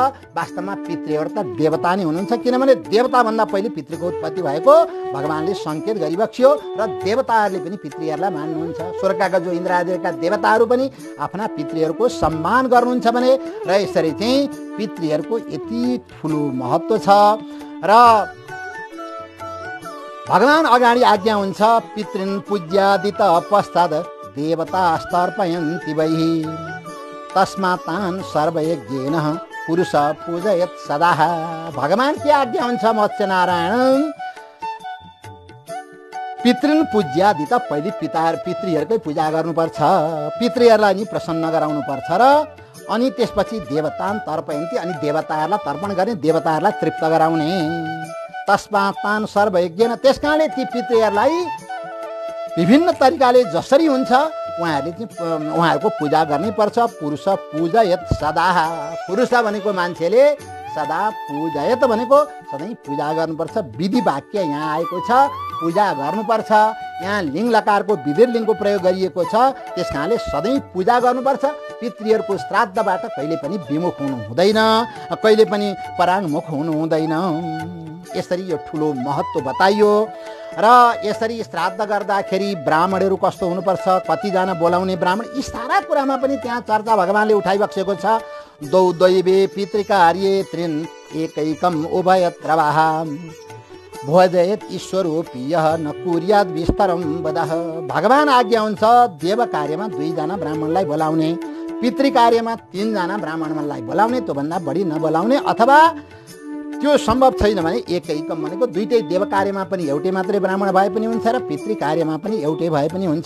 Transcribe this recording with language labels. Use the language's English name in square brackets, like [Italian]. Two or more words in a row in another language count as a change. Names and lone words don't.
[Nepali] वास्तवमा पितृहरू त देवता नै हुनुहुन्छ किनभने देवताभन्दा पहिले पितृको उत्पत्ति भएको भगवानले सङ्केत गरिबक्स्यो र देवताहरूले पनि पितृहरूलाई मान्नुहुन्छ। स्वर्गका जो इन्द्र आदिका देवताहरू पनि आफ्ना पितृहरूको सम्मान गर्नुहुन्छ भने र यसरी चाहिँ पितृहरूको यति ठुलो महत्त्व छ र भगवान अगाडि आज्ञा हुन्छ [Sanskrit] पितृन् पूज्यादित पश्चात् देवता स्तर्पयन्ति वै तस्मात् तान् सर्वयज्ञेन पुरुष पूजयत् सदा। [Nepali] भगवान के आज्ञा हुन्छ मत्स्य नारायण [Sanskrit] पितृन् पूज्यादित [Nepali] पहिले पितृहरूकै पूजा गर्नुपर्छ, पितृहरूलाई नि प्रसन्न गराउनुपर्छ र अनि त्यसपछि [Sanskrit] देवतान् तर्पयन्ति [Nepali] अनि देवताहरूलाई तर्पण गर्ने देवताहरूलाई तृप्त गराउने। [Sanskrit] तस्मात् तान् सर्वयज्ञेन [Nepali] त्यस कारणले ती पितृहरूलाई विभिन्न तरिकाले जसरी हुन्छ उहाँहरूको पूजा गर्नै पर्छ। [Sanskrit] पुरुष पूजयत् सदा [Nepali] पुरुष भनेको मान्छेले सदा पूजयत् भनेको सधैँ पूजा गर्नुपर्छ। विधि वाक्य यहाँ आएको छ पूजा गर्नुपर्छ। यहाँ लिङ लकारको विधिर लिङको प्रयोग गरिएको छ त्यस कारणले सधैँ पूजा गर्नुपर्छ। पितृहरूको श्राद्धबाट कहिले पनि विमुख हुनु हुँदैन, कहिले पनि पराङ्मुख हुनु हुँदैन। यसरी यो ठुलो महत्त्व बताइयो र यसरी श्राद्ध गर्दाखेरि ब्राह्मणहरू कस्तो हुनुपर्छ, कतिजना बोलाउने ब्राह्मण यी सारा कुरामा पनि त्यहाँ चर्चा भगवानले उठाइबक्सेको छ। [Sanskrit] दौ दैवे पितृकार्ये त्रिन् एकैकम् उभयत्रवाः भोजयत् ईश्वरोऽपि यः न कुर्यात् विस्तरं वदः। [Nepali] भगवान आज्ञा हुन्छ देव कार्यमा 2 जना ब्राह्मणलाई बोलाउने, पितृ कार्यमा 3 जना ब्राह्मणलाई बोलाउने, त्योभन्दा बढी नबोलाउने अथवा त्यो सम्भव छैन भने एकैकम भनेको दुईटै देव कार्यमा पनि एउटै मात्रै ब्राह्मण भए पनि हुन्छ र पितृ कार्यमा पनि एउटै भए पनि हुन्छ।